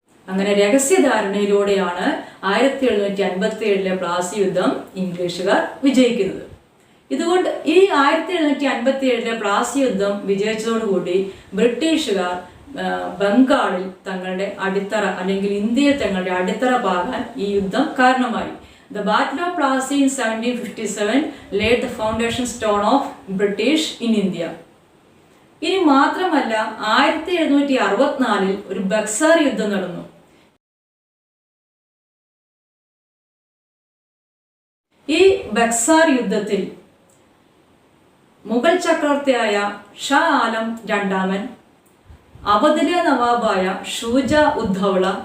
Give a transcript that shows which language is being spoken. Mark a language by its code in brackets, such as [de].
[ml] അങ്ങനെ രഹസ്യധാരണയിലൂടെയാണ് 1757 പ്ലാസി യുദ്ധം ഇംഗ്ലീഷുകാർ വിജയിക്കുന്നത്. ഇതുകൊണ്ട് ഈ 1757 പ്ലാസി യുദ്ധം വിജയിച്ചതോടുകൂടി ബ്രിട്ടീഷുകാർ ബംഗാളിൽ തങ്ങളുടെ അടിത്തറ, അല്ലെങ്കിൽ ഇന്ത്യയിൽ തങ്ങളുടെ അടിത്തറ പാകാൻ ഈ യുദ്ധം കാരണമായി. [en] The Battle of Plassey in 1757 laid the foundation stone of British in India. [ml] ഇനി മാത്രമല്ല 1764 ഒരു ബക്സാർ യുദ്ധം നടന്നു. ഈ ബക്സാർ യുദ്ധത്തിൽ മുഗൾ ചക്രവർത്തിയായ ഷാ ആലം രണ്ടാമൻ, അവധിലെ നവാബായ ഷൂജ ഉദ്ദൗള,